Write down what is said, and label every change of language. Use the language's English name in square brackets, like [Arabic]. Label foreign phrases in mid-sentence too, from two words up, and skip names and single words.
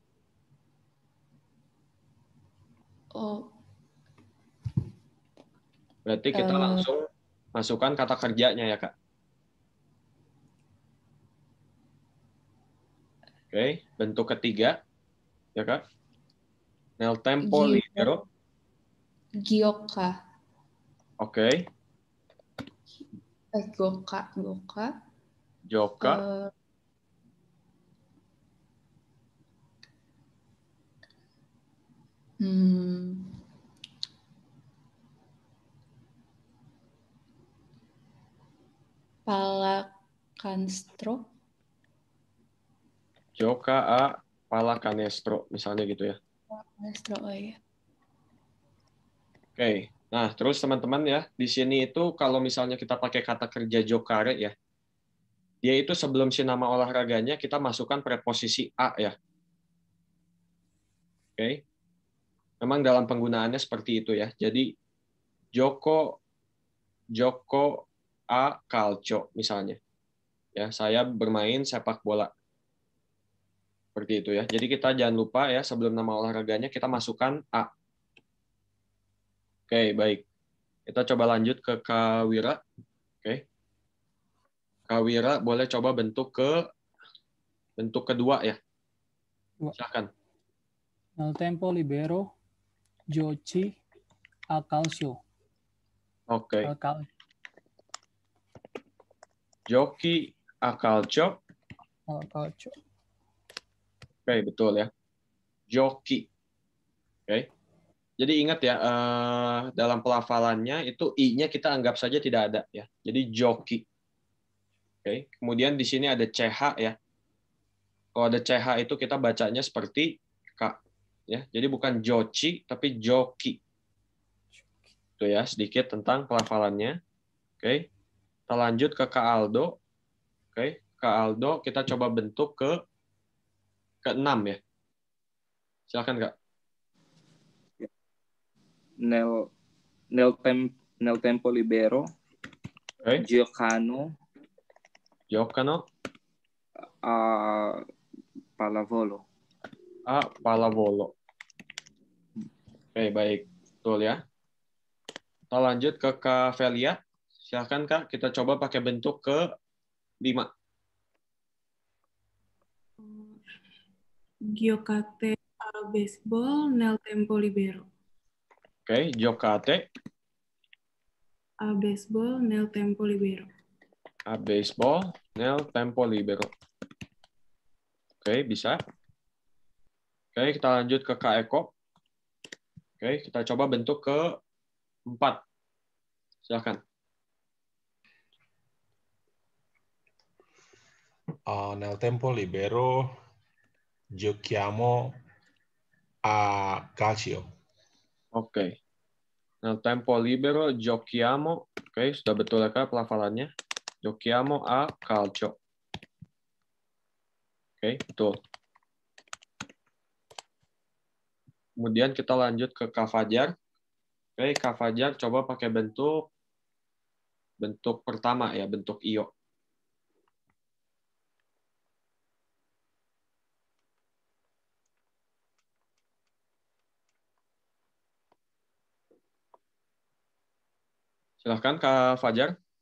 [Indonesian] Oh. Berarti kita langsung masukkan kata kerjanya ya Kak. Oke, bentuk ketiga, ya Kak. [Italian] Nel tempo libero. Gioca. [Indonesian] Oke. [Italian] Goka. Joka. Pallacanestro. Joka a pallacanestro, [Indonesian] misalnya gitu ya. Pallacanestro, oh ya. Oke. Nah, terus teman-teman ya, di sini itu kalau misalnya kita pakai kata kerja giocare ya, dia itu sebelum si nama olahraganya kita masukkan preposisi a ya. Oke. Memang dalam penggunaannya seperti itu ya. Jadi [Italian] Joko a calcio [Indonesian] misalnya. Ya, saya bermain sepak bola. Seperti itu ya. Jadi kita jangan lupa ya sebelum nama olahraganya kita masukkan a. Oke, baik. Kita coba lanjut ke Kak Wira. Oke. Kak Wira boleh coba bentuk kedua ya. Silakan. [Italian] Nel tempo libero giochi a calcio. Oke. Giochi a calcio. [Indonesian] Oke, betul ya. [Italian] Joki. Oke. [Indonesian] Jadi ingat ya, dalam pelafalannya itu i-nya kita anggap saja tidak ada ya. Jadi joki. Oke. Kemudian di sini ada CH ya. Kalau ada CH itu kita bacanya seperti K. Ya. Jadi bukan Jochi, tapi Joki. Itu ya, sedikit tentang pelafalannya. Oke. Kita lanjut ke Kak Aldo. Oke. Kak Aldo, kita coba bentuk ke-6 ya. Silakan, Kak. [Italian] Nel tempo libero, [Indonesian] Oke. [Italian] giocano Giocano a pallavolo. Pallavolo. [Indonesian] Oke, baik. Betul ya. Kita lanjut ke Kak Velia. Silakan, Kak. Kita coba pakai bentuk ke-5. [Italian] Giocate a baseball nel tempo libero. Oke, giocate A baseball nel tempo libero. a baseball nel tempo libero. [Indonesian] Oke, bisa. Oke, kita lanjut ke Kak Eko. Oke, kita coba bentuk ke-4. Silakan. [Italian] Nel tempo libero giochiamo a calcio. [Indonesian] Oke. [Italian] Nel tempo libero giochiamo. [Indonesian] Oke, sudah betul ya Kak pelafalannya. [Italian] Giochiamo a calcio. [Indonesian] Oke, betul. Kemudian kita lanjut ke Kak Fajar. Oke, Kak Fajar coba pakai bentuk pertama ya, bentuk io. Silahkan Kak Fajar.